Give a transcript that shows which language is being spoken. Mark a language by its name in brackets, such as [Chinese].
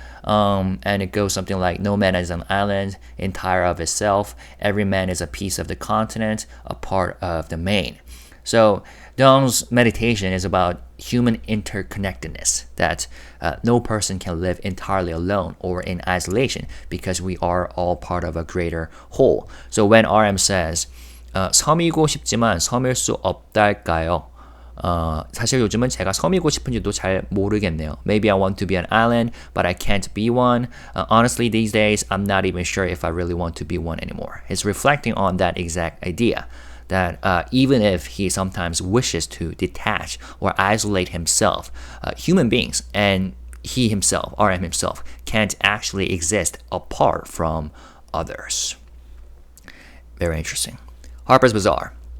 [English] And it goes something like, "No man is an island, entire of itself. Every man is a piece of the continent, a part of the main." So Dong's meditation is about human interconnectedness, that no person can live entirely alone or in isolation because we are all part of a greater whole. So when RM says [Korean] 섬이고 싶지만 섬일 수 없달까요? 사실 요즘은 제가 섬이고 싶은지도 잘 모르겠네요. [English] Maybe I want to be an island, but I can't be one. Honestly, these days, I'm not even sure if I really want to be one anymore. He's reflecting on that exact idea, that even if he sometimes wishes to detach or isolate himself, human beings and he himself, RM himself, can't actually exist apart from others. Very interesting. Harper's Bazaar.